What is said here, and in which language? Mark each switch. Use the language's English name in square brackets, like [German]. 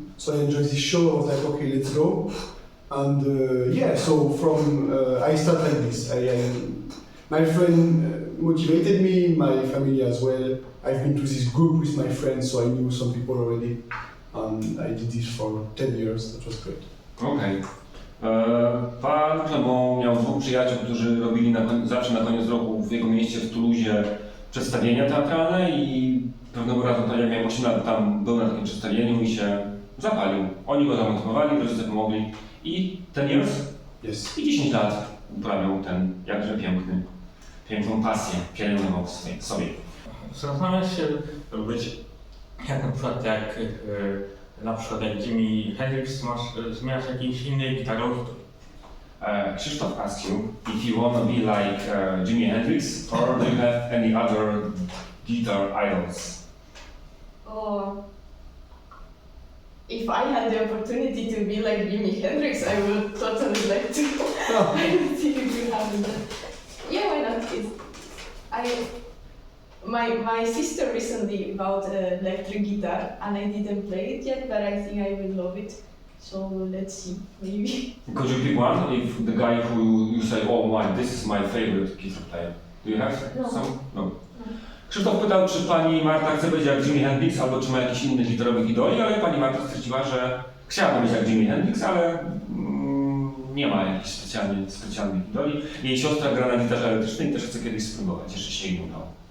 [English] So I enjoyed this show. I was like, okay, let's go. And so from I started like this. My friend motivated me, my family as well. I've been to this group with my friends, so I knew some people already. And I did this for 10 years. That was great. [Polish] Okej. Pan Clement miał 2 przyjaciół, którzy robili zawsze na koniec roku w jego mieście w Toulousie przedstawienia teatralne i pewnego razu, to jak miał 8 lat, tam był na takim przedstawieniu i się zapalił. Oni go zamotywowali, rodzice pomogli i [English] 10 years? Yes. [Polish] I 10 lat uprawiał ten jakże piękną pasję, pielęgnował sobie. Zastanawiam się, jak na przykład na przykład jak Jimi Hendrix, zmieniasz jakiś inny gitarowy? [English] Krzysztof asks you if you want to be like Jimi Hendrix or do you have any other guitar idols? Oh, if I had the opportunity to be like Jimi Hendrix, I would totally like to. I don't think it would happen. But yeah, why not? My sister recently bought an electric guitar, and I didn't play it yet, but I think I will love it. So let's see, maybe. Could you pick one? If the guy who you say, oh my, this is my favorite guitar player. Do you have some? No. [Polish] Krzysztof pytał, czy pani Marta chce być jak Jimi Hendrix, albo czy ma jakiś inny gitarowych idoli, ale pani Marta stwierdziła, że chciałaby być jak Jimi Hendrix, ale nie ma jakichś specjalnych idoli. Jej siostra gra na gitarze elektrycznej i też chce kiedyś spróbować, jeszcze się jej udało.